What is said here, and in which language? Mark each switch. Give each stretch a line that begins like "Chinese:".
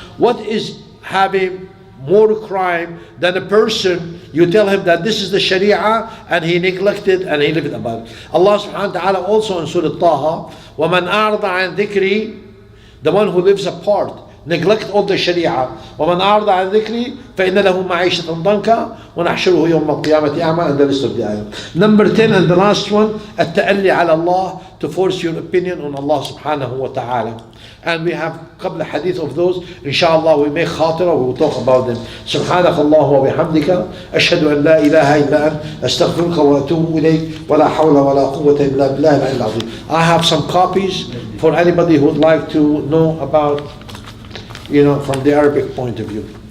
English: What is having more crime than a person, you tell him that this is the Sharia and he neglected and he lived about it. Allah subhanahu wa ta'ala also in Surah Taha,
Arabic: وَمَنْ أَعْرَضَ عَنْ ذِكْرِي,
English: the one who lives apart, neglect all the Sharia.
Arabic: وَمَنْ أَعْرَضَ عَنْ ذِكْرِي فَإِنَّ لَهُ مَعِيشَةً ضَنْكًا وَنَحْشُرُهُ يَوْمَ القِّيَامَةِ أَعْمَى,
English: and the rest of the ayah. Number 10 and the last one, التألي على الله, to force your opinion on Allah subhanahu wa ta'ala. And we have a couple of hadith of those. Inshallah, we make khatira, we will talk about them.
Arabic: سبحانك الله وبحمدك أشهد أن لا إله إلا أنت أستغفرك وأتوب إليك ولا حول ولا قوة إلا بالله العلي العظيم.
English: I have some copies for anybody who would like to know about, from the Arabic point of view.